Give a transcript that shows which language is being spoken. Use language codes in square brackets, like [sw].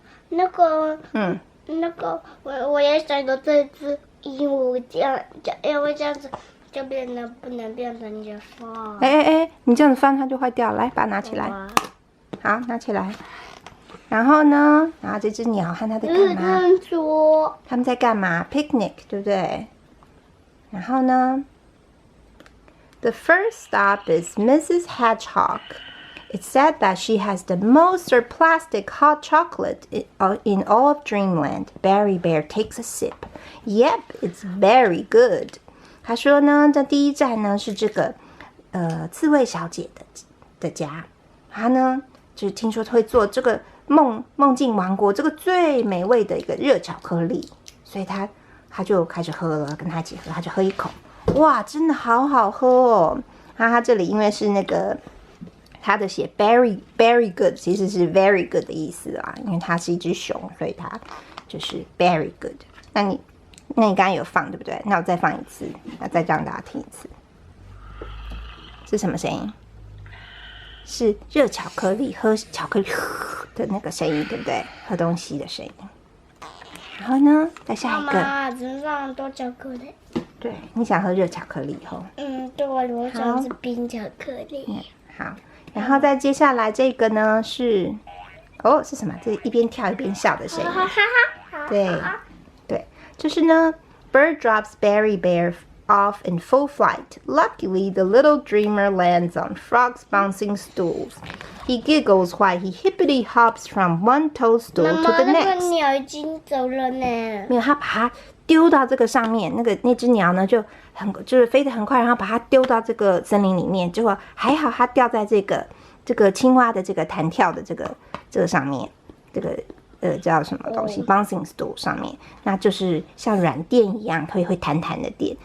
[zh] 那个我也想到这只鹦鹉这样，因为这样子就不能变成一放。你这样子翻它就坏掉了。来，把它拿起来。好，拿起来。然后呢？然后这只鸟和它在干嘛？他们在干嘛 ？Picnic， 对不对？然后呢 [en] ？The first stop is Mrs. Hedgehog.It's said that she has the most plastic hot chocolate in all of Dreamland. Berry Bear takes a sip. Yep, it's very good. [zh] 他说呢，这第一站呢是这个刺猬小姐的家。她呢就是听说会做这个梦境王国这个最美味的一个热巧克力，所以她就开始喝了，跟她一起喝，她就喝一口，哇，真的好好喝哦。她这里因为是那个。它的写 [en] very good [zh] 其实是 very good 的意思啊，因为它是一只熊，所以它就是 very good。那你刚刚有放对不对？那我再放一次，那再让大家听一次，是什么声音？是热巧克力喝巧克力的那个声音，对不对？喝东西的声音。然后呢，再下一个。妈妈，身上很多巧克力。对，你想喝热巧克力吼？对，我想吃冰巧克力。好。然后再接下来这个呢是是什么？这一边跳一边笑的声音。对，就是呢 [en] ，Bird drops Berry Bear off in full flight. Luckily, the little dreamer lands on Frog's bouncing stools. He giggles while he hippity hops from one toadstool to the next. [zh] 那个鸟已经走了呢。没有，他把它丢到这个上面，那只鸟呢就是飞得很快，然后把它丢到这个森林里面，结果还好它掉在这个青蛙的这个弹跳的这个上面，这个叫什么东西 [en] bouncing stool [zh] 上面，那就是像软垫一样会弹弹的垫。